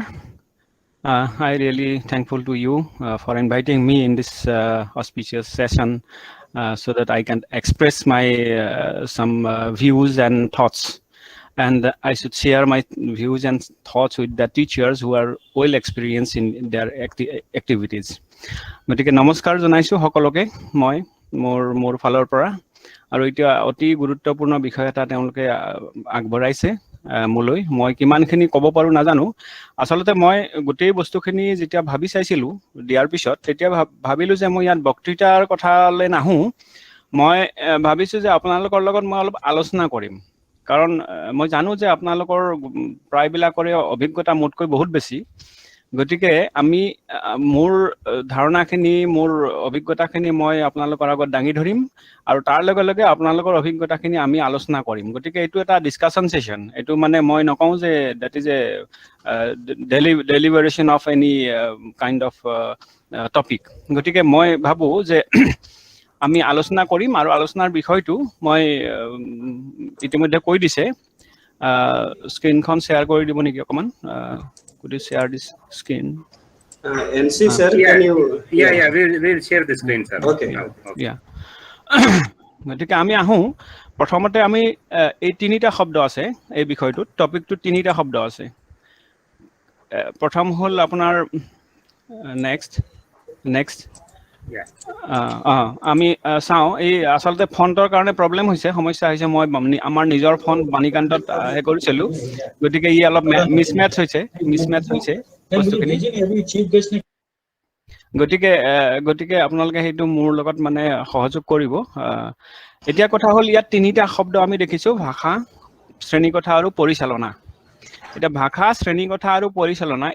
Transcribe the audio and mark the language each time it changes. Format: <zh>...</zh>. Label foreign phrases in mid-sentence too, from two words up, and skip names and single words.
<en>I really thankful to you for inviting me in this auspicious session so that I can express my some views and thoughts. And I should share my views and thoughts with the teachers who are well experienced in their activities.</en> <as>গতিকে নমস্কাৰ জনাইছো সকলোকে মই মোৰ ফালৰ পৰা আৰু এতিয়া অতি গুৰুত্বপূৰ্ণ বিষয় এটা তেওঁলোকে আগবঢ়াইছে মোলৈ মই কিমানখিনি ক'ব পাৰো নাজানো আসলতে মই গোটেই বস্তুখিনি যেতিয়া ভাবি চাইছিলো দিয়াৰ পিছত তেতিয়া ভাবিলো যে মই ইয়াত বক্তৃতাৰ কথালে নাহো মই ভাবিছো যে আপোনালোকৰ লগত মই অলপ আলোচনা কৰিম কাৰণ মই জানো যে আপোনালোকৰ প্ৰায়বিলাকৰে অভিজ্ঞতা মোতকৈ বহুত বেছি গতিকে আমি মোৰ ধাৰণাখিনি মোৰ অভিজ্ঞতাখিনি মই আপোনালোকৰ আগত দাঙি ধৰিম আৰু তাৰ লগে লগে আপোনালোকৰ অভিজ্ঞতাখিনি আমি আলোচনা কৰিম গতিকে এটো এটা ডিসকাশন সেশন এটো মানে মই নকওঁ যে</as> <en>that is a deliberation of any kind of topic</en> <as>গতিকে মই ভাবো যে আমি আলোচনা কৰিম আৰু আলোচনাৰ বিষয়টো মই ইতিমধ্যে কৈ দিছে স্ক্ৰিনখন শেয়াৰ কৰি দিব নেকি অকমান</as> <en>could you share this screen NC sir, can you? Yeah. We'll share the screen, sir. Okay. Now, okay. Yeah.</en> <as>গতিকে আমি আহোঁ প্ৰথমতে আমি এই তিনিটা শব্দ আছে এই বিষয়টোত টপিকটো তিনিটা শব্দ আছে প্ৰথম হ'ল আপোনাৰ নেক্সট</as> <en>Yeah.</en> <as>আমি চাওঁ এই আচলতে ফণ্টৰ কাৰণে প্ৰব্লেম হৈছে সমস্যা হৈছে মই আমাৰ নিজৰ ফণ্ট বাণীকান্তত হে কৰিছিলোঁ গতিকে ই অলপ মিছমেটচ হৈছে বস্তুখিনি গতিকে আপোনালোকে সেইটো মোৰ লগত মানে সহযোগ কৰিব এতিয়া কথা হ'ল ইয়াত তিনিটা শব্দ আমি দেখিছোঁ ভাষা শ্ৰেণীকোঠা আৰু পৰিচালনা এটা ভাষা শ্ৰেণীকোঠা আৰু পৰিচালনা</as>